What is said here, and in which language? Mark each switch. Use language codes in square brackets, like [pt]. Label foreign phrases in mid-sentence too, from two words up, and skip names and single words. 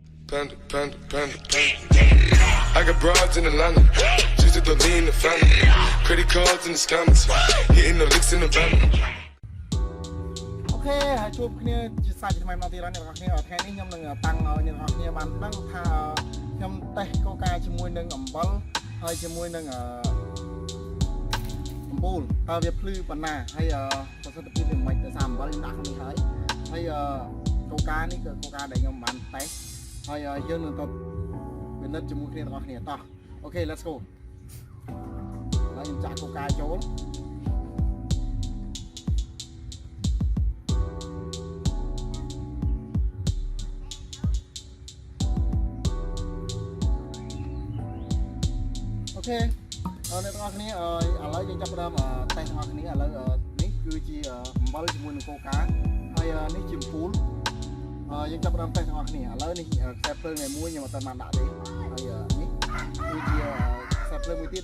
[en] Panda, panda, panda, panda. I got broads in Atlanta, just to throw me in the family. Credit cards in the scammers, hitting the licks in the van. [km] អូខេហើយជួបគ្នាជាសាច់ថ្មីមកទៀតហើយអ្នកនរគ្នាថ្ងៃនេះខ្ញុំនឹងតាំងឲ្យអ្នកនរគ្នាបានដឹងថាខ្ញុំតេស្តកូកាជាមួយនឹងអំបិលហើយជាមួយនឹងអំបូលតើវាភ្លឺប៉ុណ្ណាហើយប្រសិទ្ធភាពវាមិនដោយសារអំបិលខ្ញុំដាក់ក្នុងនេះហើយកូកានេះគឺកូកាដែលខ្ញុំបានតេស្តហើយយើងនឹងទៅពិនិត្យជាមួយគ្នាទាំងអស់គ្នាតោះអូខេ [en] let's go [km] ហើយខ្ញុំចាក់កូកាចូល អូខេអ្នកទាំងអស់គ្នាឥឡូវយើងចាប់ផ្ដើមតេស្តទាំងអស់គ្នាឥឡូវនេះគឺជាអំបិលជាមួយនឹងកូកាហើយនេះជាអំពូលយើងចាប់ផ្ដើមតេស្តទាំងអស់គ្នាឥឡូវនេះខ្សែភ្លើងមួយខ្ញុំអត់ទាន់បានដាក់ទេហើយនេះគឺជាខ្សែភ្លើងមួយទៀត